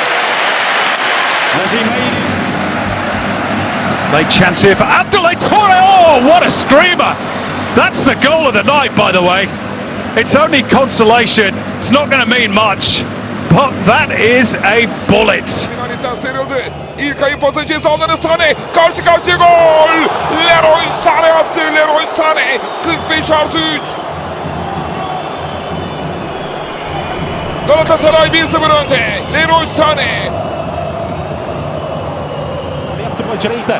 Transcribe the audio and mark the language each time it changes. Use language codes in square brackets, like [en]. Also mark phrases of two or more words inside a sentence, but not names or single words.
[en] Has he made it? Late chance here for Abdoulaye Touré. Oh, what a screamer! That's the goal of the night, by the way. It's only consolation. It's not going to mean much, but that is a bullet. [tr] Forvetten sıyrıldı. İlkay'ın pası ceza alanı Sané. Karşı karşıya gol. Leroy Sané attı. Leroy Sané. 45+3. Galatasaray 1-0 önde. Leroy Sané. [pt] Aberto para a direita.